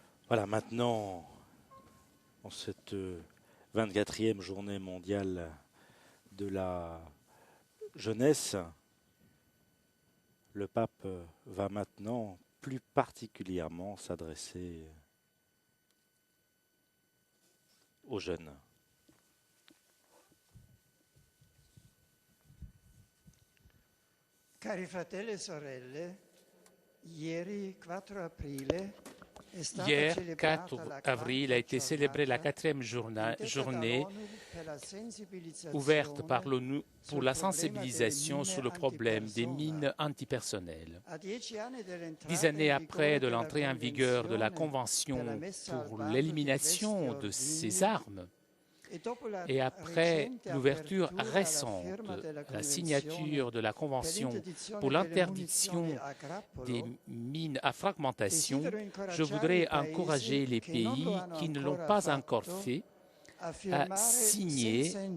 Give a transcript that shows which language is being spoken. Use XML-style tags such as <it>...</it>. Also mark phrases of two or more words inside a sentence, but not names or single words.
<fr>Voilà, maintenant, en cette 24e journée mondiale de la jeunesse, le pape va maintenant plus particulièrement s'adresser aux jeunes.</fr> <it>Cari fratelli e sorelle, ieri 4 aprile è stata</it> <fr>Hier,</fr> <it>celebrata</it> <fr>4</fr> <it>la</it> <fr>avril, a été célébrée la quatrième journée ouverte par l'ONU pour la sensibilisation sur le problème des mines antipersonnelles. 10 années après de l'entrée en vigueur de la Convention pour l'élimination de ces armes, et après l'ouverture récente, la signature de la Convention pour l'interdiction des mines à fragmentation, je voudrais encourager les pays qui ne l'ont pas encore fait à signer</fr>